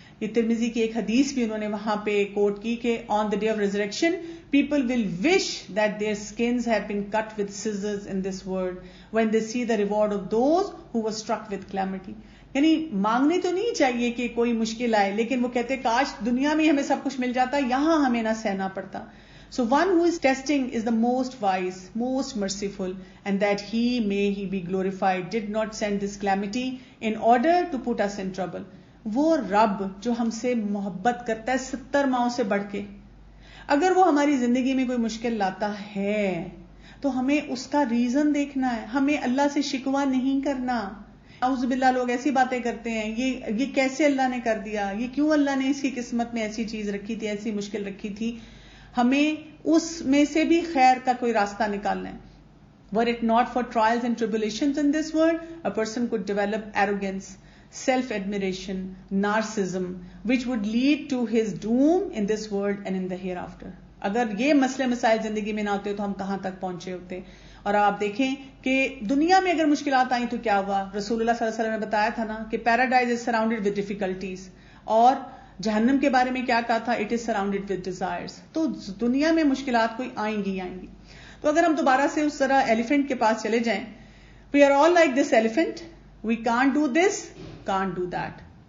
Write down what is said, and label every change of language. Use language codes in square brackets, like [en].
[ur] یہ ترمذی کی ایک حدیث بھی انہوں نے وہاں پہ کوٹ کی کہ [en] On the day of resurrection people will wish that their skins have been cut with scissors in this world when they see the reward of those who were struck with calamity. [ur] یعنی مانگنے تو نہیں چاہیے کہ کوئی مشکل آئے، لیکن وہ کہتے کاش دنیا میں ہمیں سب کچھ مل جاتا، یہاں ہمیں نہ سہنا پڑتا. [en] So one who is testing is the most wise, most merciful, and that he be glorified, did not send this calamity in order to put us in trouble. [ur] وہ رب جو ہم سے محبت کرتا ہے 70 ماؤں سے بڑھ کے، اگر وہ ہماری زندگی میں کوئی مشکل لاتا ہے تو ہمیں اس کا ریزن دیکھنا ہے، ہمیں اللہ سے شکوہ نہیں کرنا. اعوذ باللہ لوگ ایسی باتیں کرتے ہیں، یہ کیسے اللہ نے کر دیا، یہ کیوں اللہ نے اس کی قسمت میں ایسی چیز رکھی تھی، ایسی مشکل رکھی تھی. ہمیں اس میں سے بھی خیر کا کوئی راستہ نکالنا ہے. [en] Were it not for trials and tribulations in this world, a person could develop arrogance. self admiration, narcissism, which would lead to his doom in this world and in the hereafter. [ur] اگر یہ مسئلے مسائل زندگی میں نہ ہوتے تو ہم کہاں تک پہنچے ہوتے. اور آپ دیکھیں کہ دنیا میں اگر مشکلات آئیں تو کیا ہوا. رسول اللہ صلی اللہ علیہ وسلم نے بتایا تھا نا کہ [en] paradise is surrounded with difficulties, [ur] اور جہنم کے بارے میں کیا کہا تھا, [en] It is surrounded with desires. [ur] تو دنیا میں مشکلات کوئی آئیں گی. تو اگر ہم دوبارہ سے اس طرح ایلیفنٹ کے پاس چلے جائیں, [en] We are all like this elephant, we can't do this, can't do that.